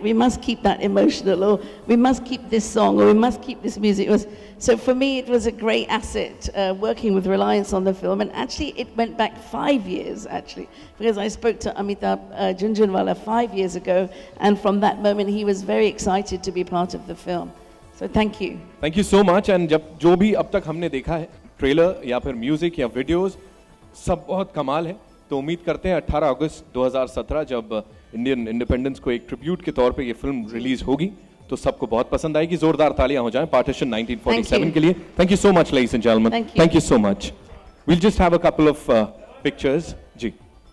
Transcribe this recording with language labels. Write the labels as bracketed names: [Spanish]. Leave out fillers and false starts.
[English] We must keep that emotional, or we must keep this song, or we must keep this music. So for me, it was a great asset working with Reliance on the film. And actually, it went back 5 years, actually, because I spoke to Amitabh Jhunjhunwala 5 years ago. And from that moment, he was very excited to be part of the film. So thank you. Thank you so much. And [Hindi] जो भी अब तक हमने देखा है, trailer या फिर music या वीडियोस, सब बहुत कमाल है। तो उम्मीद करते हैं 18 अगस्त 2017 जब इंडियन इंडिपेंडेंस को एक ट्रिब्यूट के तौर पे ये फिल्म रिलीज होगी, तो सबको बहुत पसंद आएगी। जोरदार तालियां हो जाएं पार्टीशन 1947 के लिए। [English] Thank you so much, ladies and gentlemen. Thank you so much. We'll just have a couple of pictures. जी।